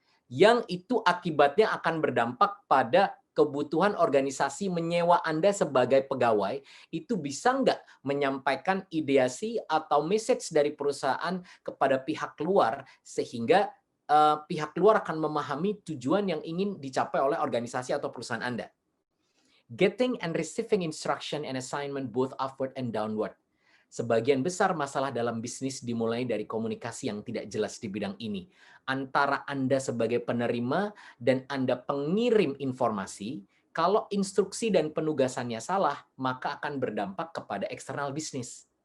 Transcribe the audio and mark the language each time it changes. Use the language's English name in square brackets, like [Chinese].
[Indonesian] Yang itu akibatnya akan berdampak pada kebutuhan organisasi menyewa Anda sebagai pegawai, itu bisa nggak menyampaikan ideasi atau message dari perusahaan kepada pihak luar, sehingga pihak luar akan memahami tujuan yang ingin dicapai oleh organisasi atau perusahaan Anda. [English] Getting and receiving instruction and assignment both upward and downward. [Indonesian] Sebagian besar masalah dalam bisnis dimulai dari komunikasi yang tidak jelas di bidang ini. Antara Anda sebagai penerima dan Anda pengirim informasi, kalau instruksi dan penugasannya salah, maka akan berdampak kepada eksternal bisnis.